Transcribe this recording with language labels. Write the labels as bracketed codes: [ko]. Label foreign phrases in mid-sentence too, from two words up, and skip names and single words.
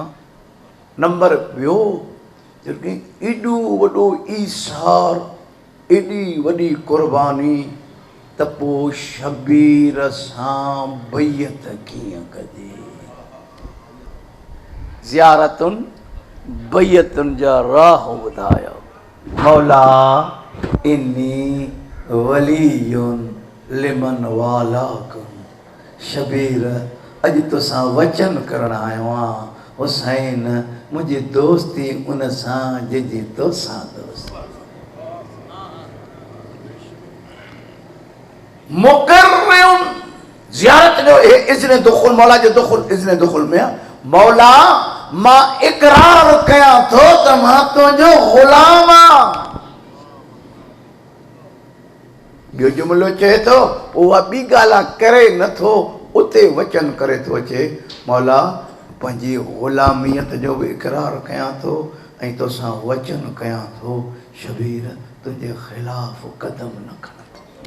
[sd] नंबर ॿियो, एॾो वॾो ईसार, एॾी वॾी क़ुर्बानी, त पोइ शबीर सां बैयत कीअं कजे। ज़ियारतुनि बैयतुनि जा राह ॿुधायो। [ar] مولى إني ولي لمن والاكم. [sd] शबीर अॼु तोसां वचन करण आयो आहियां, हुसैन मुंहिंजी दोस्ती उन सां जंहिंजी तोसां दोस्ती। मुक़र्रियुन ज़ियारत जो [ar] إذن دخول, [sd] मौला जो दुख़ुल [ar] إذن دخول [sd] में आहे। मौला मां इक़रार कयां थो त मां तुंहिंजो ग़ुलाम आहियां। ॿियो जुमिलो चए थो, उहा ॿी ॻाल्हि आहे, करे नथो, उते वचन करे थो अचे, मौला पंहिंजी ग़ुलामियत जो बि इक़रार कयां थो ऐं तोसां वचन कयां थो, शबीर तुंहिंजे ख़िलाफ़ क़दम न खणंदो।